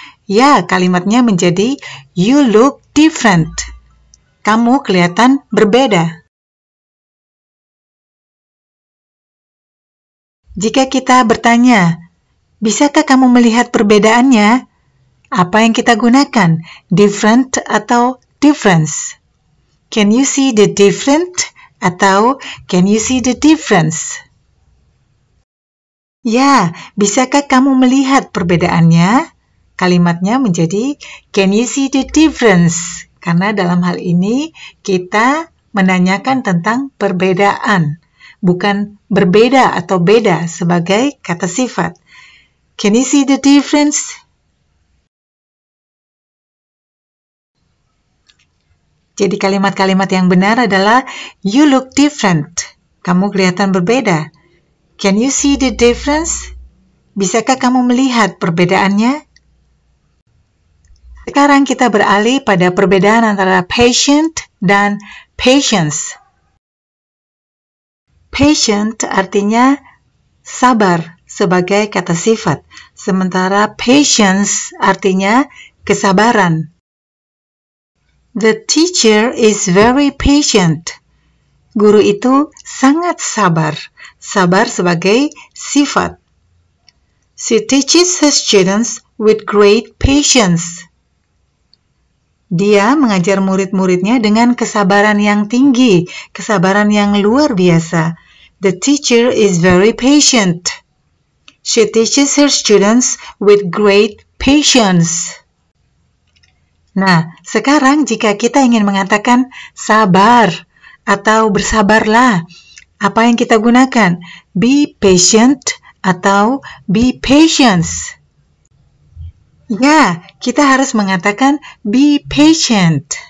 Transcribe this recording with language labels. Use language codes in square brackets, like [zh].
[id] Ya, kalimatnya menjadi [en] you look different. [id] Kamu kelihatan berbeda. Jika kita bertanya, bisakah kamu melihat perbedaannya? Apa yang kita gunakan? Different atau difference? [en] Can you see the different? [id] Atau [en] can you see the difference? [id] Ya, bisakah kamu melihat perbedaannya? Kalimatnya menjadi [en] can you see the difference? [id] Karena dalam hal ini kita menanyakan tentang perbedaan, bukan berbeda atau beda sebagai kata sifat. [en] Can you see the difference? [id] Jadi kalimat-kalimat yang benar adalah [en] you look different. [id] Kamu kelihatan berbeda. [en] Can you see the difference? [id] Bisakah kamu melihat perbedaannya? Sekarang kita beralih pada perbedaan antara patient dan patience. Patient artinya sabar sebagai kata sifat, sementara patience artinya kesabaran. [en] The teacher is very patient. [id] Guru itu sangat sabar. Sabar sebagai sifat. [en] She teaches her students with great patience. [id] Dia mengajar murid-muridnya dengan kesabaran yang tinggi, kesabaran yang luar biasa. [en] The teacher is very patient. She teaches her students with great patience. [id] Nah, sekarang jika kita ingin mengatakan sabar atau bersabarlah, apa yang kita gunakan? [en] Be patient [id] atau [en] be patience. [id] Ya, kita harus mengatakan be patient.